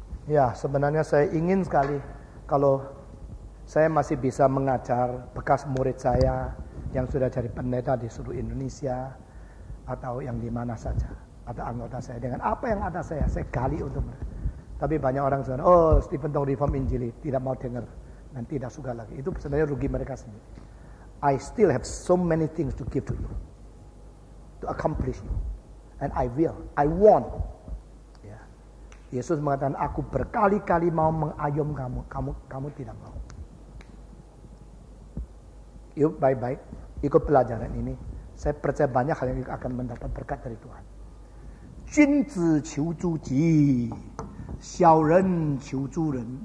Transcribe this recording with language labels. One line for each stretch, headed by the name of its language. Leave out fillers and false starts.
Indonesian: Ya, sebenarnya saya ingin sekali kalau saya masih bisa mengajar bekas murid saya yang sudah jadi pendeta di seluruh Indonesia atau yang di mana saja, atau anggota saya dengan apa yang ada saya gali untuk mereka. Tapi banyak orang bilang, oh Stephen Tong Reform Injili, tidak mau dengar dan tidak suka lagi. Itu sebenarnya rugi mereka sendiri.
English: I still have so many things to give to you, to accomplish you, and I will, I want.
Indonesian: Yesus mengatakan, aku berkali-kali mau mengayom kamu tidak mau. Yuk baik-baik, ikut pelajaran ini. Saya percaya banyak hal yang akan mendapat berkat dari Tuhan.
Chinese: 君子求诸己，小人求诸人.